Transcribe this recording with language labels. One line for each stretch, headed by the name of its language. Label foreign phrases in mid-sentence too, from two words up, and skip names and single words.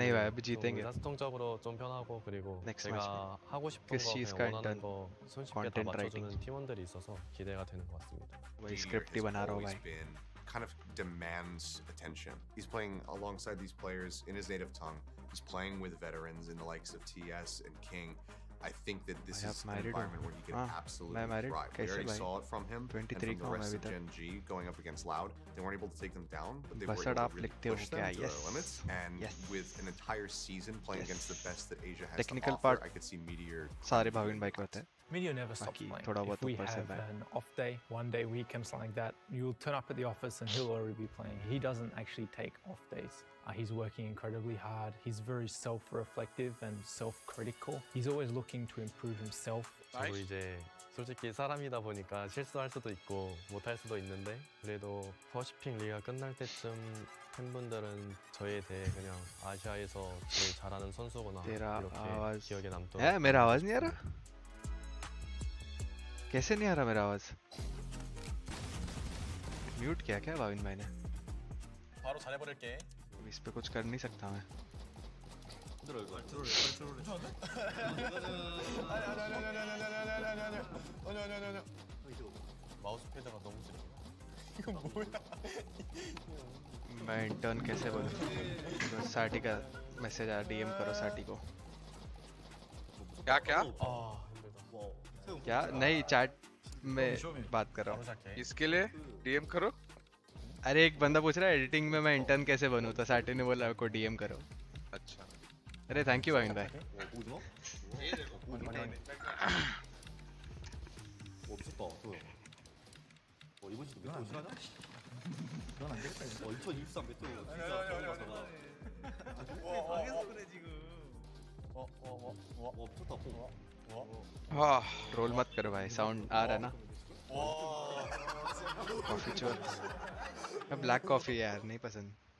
Hindi: नहीं भाई अभी
Korean: 좀
Hindi: जीतेंगे
Korean: 의사소통적으로 좀 편하고 그리고
Hindi: Next
Korean: 제가 하고 싶은
Hindi: किस
Korean: 거
Hindi: चीज़
Korean: 그냥
Hindi: का
Korean: 원하는
Hindi: इंटर्न
Korean: 거 손쉽게 다
Hindi: content
Korean: 맞춰주는
Hindi: writing
Korean: 팀원들이 있어서 기대가 되는 것 같습니다.
Hindi: वही स्क्रिप्ट ही बना रहा हूँ भाई
English: kind of demands attention. He's playing alongside these players in his native tongue. He's playing with veterans in the likes of TS and King. I think that this I is have an married environment where he can
Hindi: हाँ, absolutely मैं married
English: thrive. We
Hindi: कैसे
English: already
Hindi: भाई?
English: saw it from him and
Hindi: 23
English: from the
Hindi: का हूँ
English: rest
Hindi: मैं
English: of
Hindi: अभी
English: Gen G going up against Loud. They weren't able to take them down, but they were
Hindi: बसड़
English: able
Hindi: आप
English: to really
Hindi: लिखते हो
English: push them
Hindi: क्या?
English: to their
Hindi: Yes.
English: limits. And
Hindi: Yes.
English: with an entire season playing against the best that Asia has
Hindi: Technical
English: to offer,
Hindi: part
English: I could see Meteor
Hindi: सारे भाविन भाई के होते हैं.
English: Meteor never stops
Hindi: बाकी
English: playing.
Hindi: थोड़ा
English: If
Hindi: बहुत
English: we
Hindi: ऊपर से
English: have
Hindi: है.
English: an off day, one day weekend, something like that, you'll turn up at the office and he'll already be playing. He doesn't actually take off days. He's working incredibly hard. He's very self-reflective and self-critical. He's always looking to improve himself.
Korean: 저도 이제 솔직히 사람이다 보니까 실수할 수도 있고 못할 수도 있는데 그래도 퍼시픽 리가 끝날 때쯤 팬분들은 저에 대해 그냥 아시아에서 제일 잘하는 선수구나
Hindi: तेरा
Korean: 이렇게
Hindi: आवाज
Korean: 기억에 남도록
Hindi: है? मेरा आवाज नहीं आ रहा? कैसे नहीं आ रहा मेरा आवाज? म्यूट किया क्या भाविन भाई ने?
Korean: 바로 잘해버릴게.
Hindi: इस पे कुछ कर नहीं सकता मैं.
Korean: 들어 이거. 들어올래. 아니. 마우스 패드가 너무 느려. 이건 뭐야?
Hindi: मैं इंटर्न कैसे बोलूं? तो साटी का मैसेज आ डीएम करो साटी को. क्या क्या? क्या? नहीं चैट में बात कर रहा हूँ. इसके लिए डीएम करो. अरे एक बंदा पूछ रहा है एडिटिंग में मैं इंटर्न कैसे बनूं, तो साटी ने बोला को डीएम करो. अच्छा. अरे
English: thank you
Hindi: भाविन भाई.
Korean: 이번 시즌 메테오 실하냐? 그건 안 되겠다. 2023 메테오 진짜 들어가잖아. 당해서 그래 지금. 미쳤다.
Hindi: हाँ रोल मत करो भाई, साउंड आ रहा है ना. कॉफी चोर.
English: black coffee
Hindi: यार नहीं पसंद.